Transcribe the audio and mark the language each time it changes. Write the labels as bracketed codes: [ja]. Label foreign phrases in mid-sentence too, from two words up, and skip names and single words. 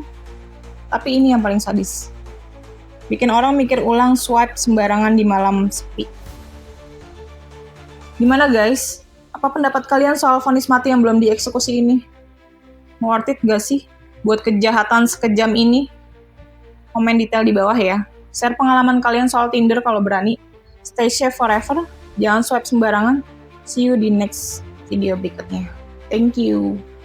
[id] Tapi ini yang paling sadis. Bikin orang mikir ulang swipe sembarangan di malam sepi. Gimana guys? Apa pendapat kalian soal vonis mati yang belum dieksekusi ini? [en] Worth it [id] gak sih buat kejahatan sekejam ini? Komen detail di bawah ya. Share pengalaman kalian soal Tinder kalau berani. [en] Stay safe forever. [id] Jangan swipe sembarangan. [en] See you di next video berikutnya. Thank you.